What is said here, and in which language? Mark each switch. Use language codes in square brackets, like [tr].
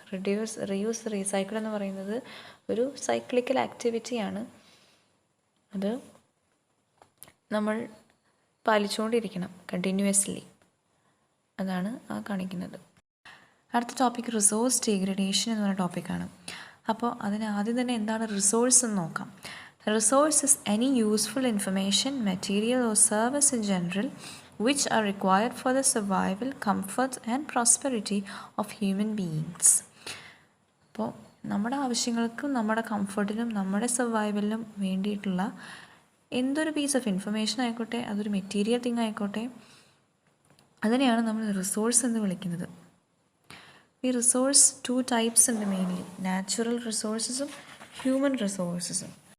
[ml] Reduce, reuse, recycle എന്ന് പറയുന്നത് ഒരു സൈക്ലിക്കൽ ആക്ടിവിറ്റിയാണ്. അത് നമ്മൾ പാലിച്ചുകൊണ്ടിരിക്കണം കണ്ടിന്യൂസ്ലി. അതാണ് ആ കാണിക്കുന്നത്. അടുത്ത ടോപ്പിക് റിസോഴ്സ് ഡീഗ്രഡേഷൻ എന്ന് പറയുന്ന ടോപ്പിക്കാണ്. അപ്പോൾ അതിന് ആദ്യം തന്നെ എന്താണ് റിസോഴ്സ് എന്ന് നോക്കാം. [en] Resource is any useful information, material or service in general which are required for the survival, comfort and prosperity of human beings. [ml] അപ്പോൾ നമ്മുടെ ആവശ്യങ്ങൾക്കും നമ്മുടെ കംഫർട്ടിനും നമ്മുടെ സർവൈവലിനും വേണ്ടിയിട്ടുള്ള എന്തൊരു പീസ് ഓഫ് ഇൻഫർമേഷൻ ആയിക്കോട്ടെ, അതൊരു മെറ്റീരിയൽ തിങ് ആയിക്കോട്ടെ, അതിനെയാണ് നമ്മൾ റിസോഴ്സ് എന്ന് വിളിക്കുന്നത്. ഈ റിസോഴ്സ് 2 ടൈപ്സ് ഉണ്ട് മെയിൻലി: നാച്ചുറൽ റിസോഴ്സസും ഹ്യൂമൻ റിസോഴ്സസും.